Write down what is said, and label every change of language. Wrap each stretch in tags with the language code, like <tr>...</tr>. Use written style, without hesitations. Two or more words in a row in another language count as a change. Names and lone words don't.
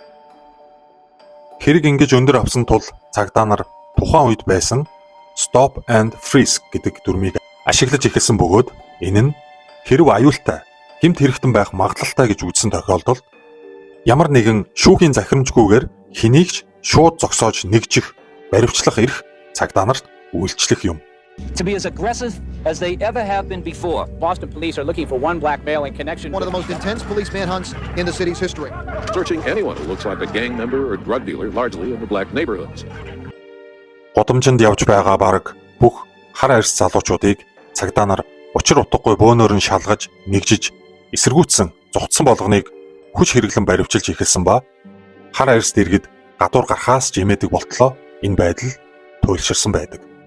<mn>Хэрэг ингэж өндөр авсан тул цагдаа нар тухайн үед байсан</mn> <en>Stop and Frisk</en> <mn>гэдэг дүрмийг ашиглаж эхэлсэн бөгөөд энэ нь хэрв аюултай гэмт хэрэгтэн байх магадлалтай гэж үзсэн тохиолдолд ямар нэгэн шүүхийн захирамжгүйгээр хэнийг ч шууд зогсоож нэгжих, баривчлах эрх цагдаа нарт үйлчлэх юм.</mn> <en>To be as aggressive as they ever have been before. Boston police are looking for one black male in connection. One of the most intense police manhunts in the city's history. Searching anyone who looks like a gang member or drug dealer, largely in the black neighborhoods.</en> <mn>Годомжинд явж байгаа бараг бүх хар арьс залуучуудыг цагдаа нар учир утгагүй бөөнөөр нь шалгаж, нэгжиж, эсэргүүцсэн, зүгтсэн болгоныг хүч хэрэглэн баривчилж эхэлсэн ба хар арьс дэргэд гадуур гарахаас ч имээдэг болтлоо энэ байдал туйлширсан байдаг.</mn>